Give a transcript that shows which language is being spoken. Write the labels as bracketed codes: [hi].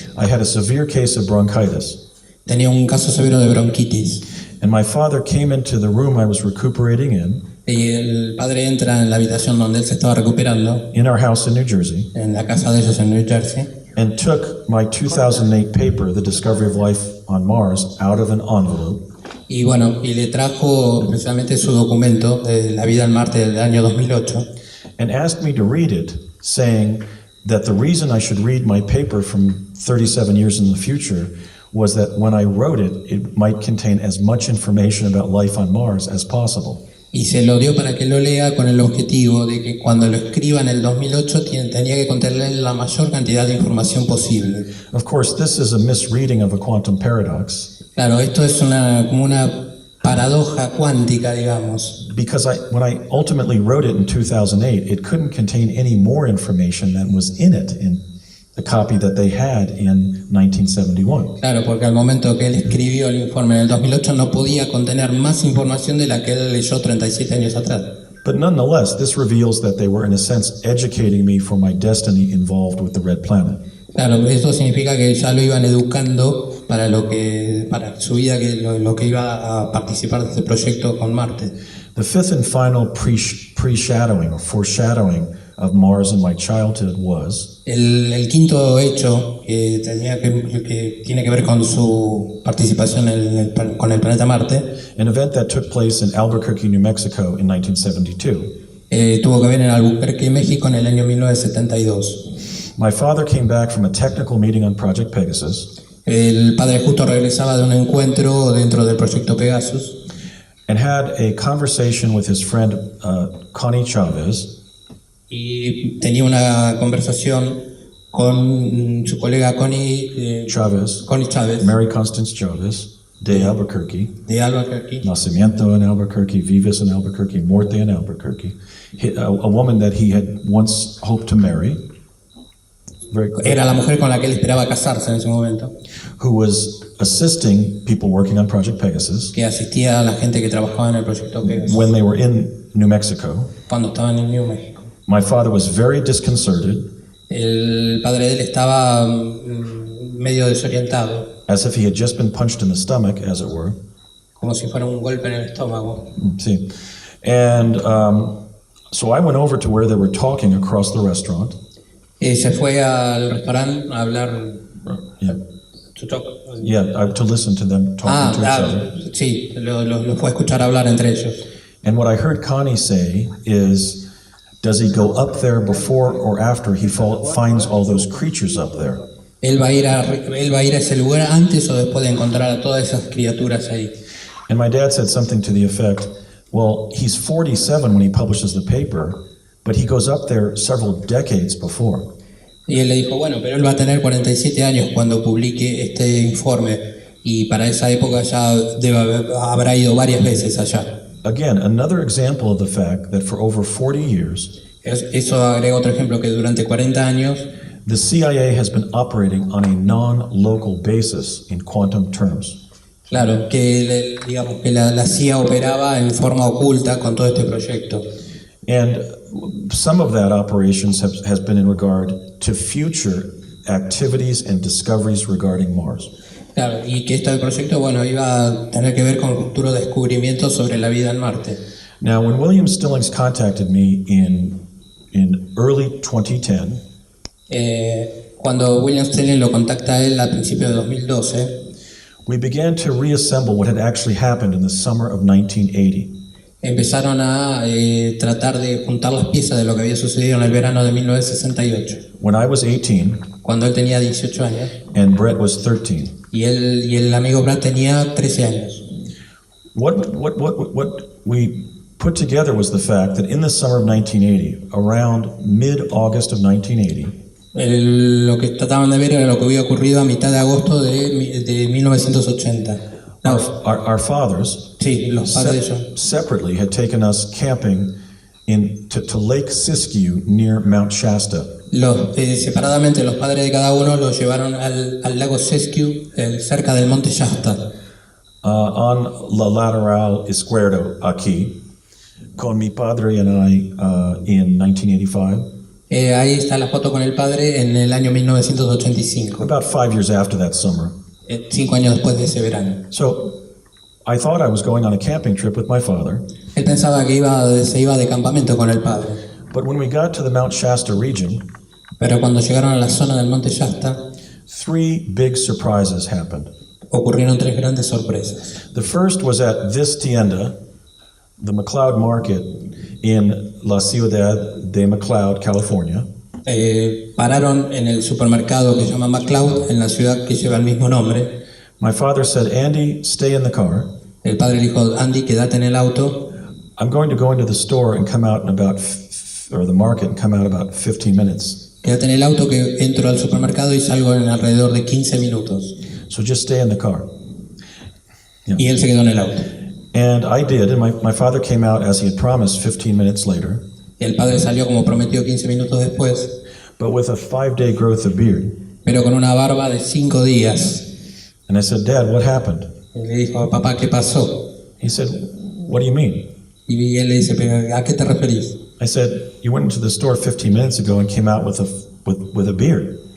[en] I had a severe case of bronchitis, [es] tenía un caso severo de bronquitis [en] and my father came into the room I was recuperating [es] y el padre entra en la habitación donde él se estaba recuperando, [en] in our house in New Jersey, [es] en la casa de ellos en New Jersey, [en] and took my 2008 paper, The Discovery of Life on Mars, out of an envelope [es] y le trajo precisamente su documento de la vida en Marte del año 2008 [en] and asked me to read it, saying that the reason I should read my paper from 37 years in the future was that when I wrote it, it might contain as much information about life on Mars as possible. [es] y se lo dio para que lo lea con el objetivo de que cuando lo escriba en el 2008 tenía que contener la mayor cantidad de información posible. [en] Of course, this is a misreading of a quantum paradox, [es] Claro, esto es como una paradoja cuántica, digamos. [en] because when I ultimately wrote it in 2008, it couldn't contain any more information than was in it in the copy that they had in 1971. [es] Claro, porque al momento que él escribió el informe en el 2008 no podía contener más información de la que él leyó 37 años atrás. [en] But nonetheless, this reveals that they were, in a sense, educating me for my destiny involved with the Red Planet. [es] Claro, esto significa que ya lo iban educando para su vida, lo que iba a participar de este proyecto con Marte. [en] The 5th and final pre-shadowing or foreshadowing of Mars in my childhood was [es] El quinto hecho que tiene que ver con su participación con el planeta Marte [en] an event that took place in Albuquerque, New Mexico in 1972. [es] tuvo que ver en Albuquerque, México en el año 1972. [en] My father came back from a technical meeting on Project Pegasus [es] El padre justo regresaba de un encuentro dentro del proyecto Pegasus [en] and had a conversation with his friend Connie Chavez [es] y tenía una conversación con su colega Connie Chavez, Chávez Mary Constance Chavez, de Albuquerque, de Albuquerque, [en] Nacimiento in Albuquerque, Vivas in Albuquerque, Morte in Albuquerque, a woman that he had once hoped to marry, [es] era la mujer con la que él esperaba casarse en ese momento, [en] who was assisting people working on Project Pegasus [es] que asistía a la gente que trabajaba en el proyecto Pegasus [en] when they were in New Mexico. [es] cuando estaban en New Mexico. [en] My father was very disconcerted, [es] El padre de él estaba medio desorientado, [en] as if he had just been punched in the stomach, as it were. [es] como si fuera un golpe en el estómago. [en] See, and so I went over to where they were talking across the restaurant. [es] Se fue al restaurante a hablar, [en] Yeah, to talk. to listen to them talking to each other. [es] Sí, lo fue a escuchar hablar entre ellos. [en] And what I heard Connie say is, does he go up there before or after he finds all those creatures up there? [es] Él va a ir a ese lugar antes o después de encontrar a todas esas criaturas ahí. [en] And my dad said something to the effect, well, he's 47 when he publishes the paper, but he goes up there several decades before. [es] Y él le dijo, bueno, pero él va a tener 47 años cuando publique este informe y para esa época ya habrá ido varias veces allá. [en] Again, another example of the fact that for over 40 years, [es] Eso agrega otro ejemplo que durante 40 años [en] the CIA has been operating on a non-local basis in quantum terms. [es] claro, digamos que la CIA operaba en forma oculta con todo este proyecto. [en] And some of that operations has been in regard to future activities and discoveries regarding Mars. [es] Claro, y que esto del proyecto, bueno, iba a tener que ver con futuros descubrimientos sobre la vida en Marte. [en] Now, when William Stillings contacted me in early 2010, [es] Cuando William Stelling lo contacta a él a principios de 2012, [en] we began to reassemble what had actually happened in the summer of 1980. [es] empezaron a tratar de juntar las piezas de lo que había sucedido en el verano de 1968, [en] When I was 18 [es] cuando él tenía 18 años [en] and Brett was 13. [es] y el amigo Brad tenía 13 años. [en] What we put together was the fact that in the summer of 1980, around mid-August of 1980, [es] Lo que trataban de ver era lo que había ocurrido a mitad de agosto de 1980. No, [en] our fathers [es] sí, los padres de ellos. [en] separately had taken us camping to Lake Siskiyou near Mount Shasta. [es] Separadamente los padres de cada uno los llevaron al lago Siskiyou, cerca del Monte Shasta. On la lateral izquierdo aquí, con mi padre [en] and I in 1985. [es] Ahí está la foto con el padre en el año 1985, [en] About 5 years after that summer. [es] 5 años después de ese verano. [en] So I thought I was going on a camping trip with my father, [es] Él pensaba que se iba de campamento con el padre, [en] but when we got to the Mount Shasta region, [es] pero cuando llegaron a la zona del Monte Shasta, [en] 3 big surprises happened. [es] ocurrieron 3 grandes sorpresas. [en] The first was at this tienda, the McLeod Market in [es] La Ciudad de [en] McLeod, California. [es] Pararon en el supermercado que se llama McLeod, en la ciudad que lleva el mismo nombre. [en] My father said, Andy, stay in the car. [es] El padre le dijo, Andy, quédate en el auto. [en] I'm going to go into the store and come out in about, or the market and come out about 15 minutes. [es] Quédate en el auto que entro al supermercado y salgo en alrededor de 15 minutos. [en] So just stay in the car. [es] Y él se quedó en el auto. [en] And I did, and my father came out as he had promised 15 minutes later, [es] Y el padre salió como prometió 15 minutos después, [en] but with a 5-day growth of beard. [es] pero con una barba de 5 días. [en] And I said, Dad, what happened? [es] Y le dijo, papá, ¿qué pasó? [en] He said, what do you mean? [es] Y él le dice, ¿pero a qué te referís? [en] I said, you went into the store 15 minutes ago and came out with a beard.